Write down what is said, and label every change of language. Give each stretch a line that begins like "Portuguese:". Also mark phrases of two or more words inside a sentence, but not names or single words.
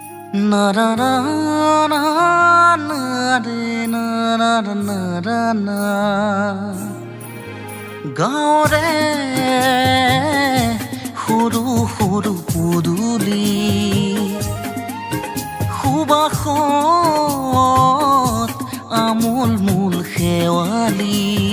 Assamese: Na na na na na re na na na na na গাঁৱৰে সৰু সৰু পদূলি সুবাসত আমোল মোল শেৱালি